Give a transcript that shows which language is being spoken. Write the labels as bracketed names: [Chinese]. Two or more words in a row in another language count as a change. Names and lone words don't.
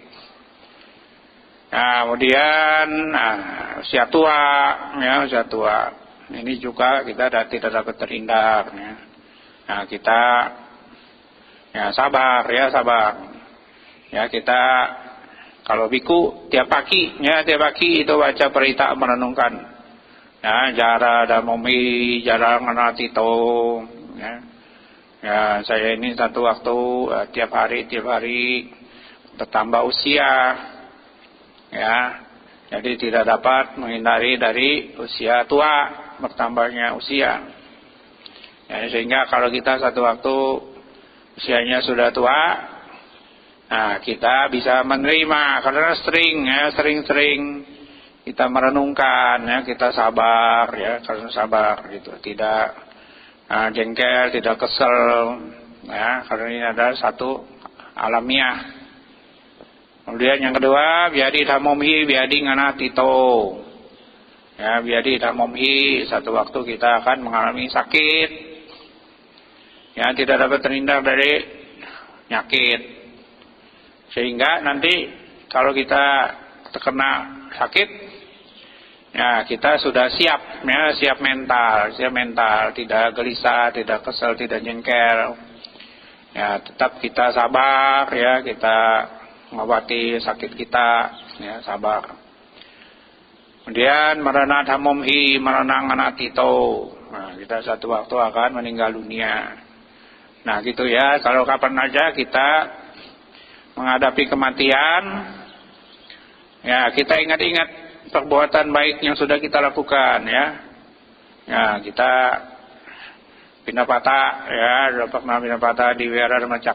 [Indonesian] Nah, kemudian usia tua, ya, usia tua, ini juga kita tidak dapat terhindar, ya. Nah, kita ya sabar. Ya, kita Kalau biku tiap pagi itu baca perita merenungkan. Ya, [Pali] jara damomi, jara nganatito. [Indonesian] Ya. Ya, saya ini satu waktu tiap hari bertambah usia. Ya. Jadi tidak dapat menghindari dari usia tua, bertambahnya usia. Ya, sehingga kalau kita satu waktu usianya sudah tua, nah kita bisa menerima karena sering kita merenungkan, ya, kita sabar, ya, karena sabar gitu, tidak jengkel, tidak kesel, ya, karena ini adalah satu alamiah. Kemudian yang kedua, [Pali] biadi tamomhi biadi nganatito. Ya, biadi tamomhi, [Indonesian] satu waktu kita akan mengalami sakit. Ya, tidak dapat terhindar dari penyakit. Sehingga nanti kalau kita terkena sakit, ya kita sudah siap, ya, siap mental, tidak gelisah, tidak kesel, tidak jengkel. Ya, tetap kita sabar, ya, kita mengobati sakit kita, ya, sabar. Kemudian [Pali] marana tamomhi marana nganatito. [Indonesian] Nah, kita satu waktu akan meninggal dunia. Nah, gitu ya, kalau kapan aja kita menghadapi kematian, ya, kita ingat-ingat perbuatan baik yang sudah kita lakukan, ya. Ya, kita Pinapata, ya, pernah pinapata di Wira Dharmacaka.